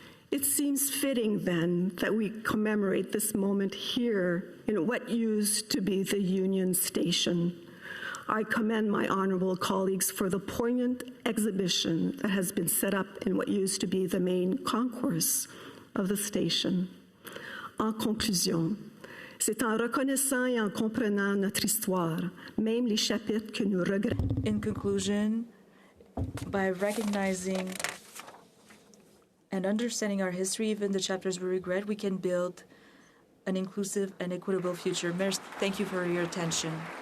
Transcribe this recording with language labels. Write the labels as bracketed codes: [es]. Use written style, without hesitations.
[en] It seems fitting, then, that we commemorate this moment here in what used to be the Union Station. I commend my honorable colleagues for the poignant exhibition that has been set up in what used to be the main concourse of the station. [fr] En conclusion, c'est en reconnaissant et en comprenant notre histoire, même les chapitres que nous regrettons. [en] In conclusion, by recognizing and understanding our history, even the chapters we regret, we can build an inclusive and equitable future. Mayor, thank you for your attention.